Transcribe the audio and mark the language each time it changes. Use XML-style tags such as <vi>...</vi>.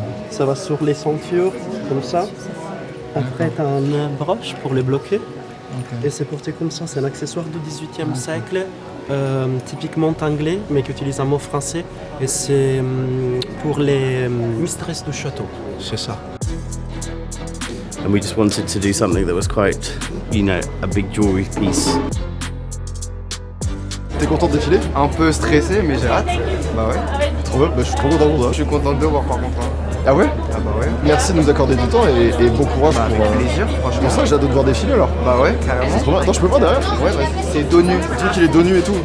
<fr>Ça va sur les ceintures, comme ça. Après, t'as un broche pour les bloquer. Et c'est porté comme ça, c'est un accessoire du 18e siècle, typiquement anglais, mais qui utilise un mot français. Et c'est pour les mistresses du château, c'est ça.</fr> <en>And we just wanted to do something that was quite, a big jewelry piece.</en> <fr>T'es content de défiler? Un peu stressé, mais j'ai hâte. Bah ouais. Trop bien, bah, je suis trop content pour toi. Je suis content de te voir par contre. Hein. Ah ouais? Ah bah ouais. Merci de nous accorder du temps et bon courage Bah, pour. avec plaisir, C'est franchement. pour ça que j'ai hâte de te voir défiler alors. Bah ouais, carrément. C'est trop bien. Attends, je peux voir derrière? Ouais, bah c'est dos nu. Le truc il est dos nu et tout.</fr>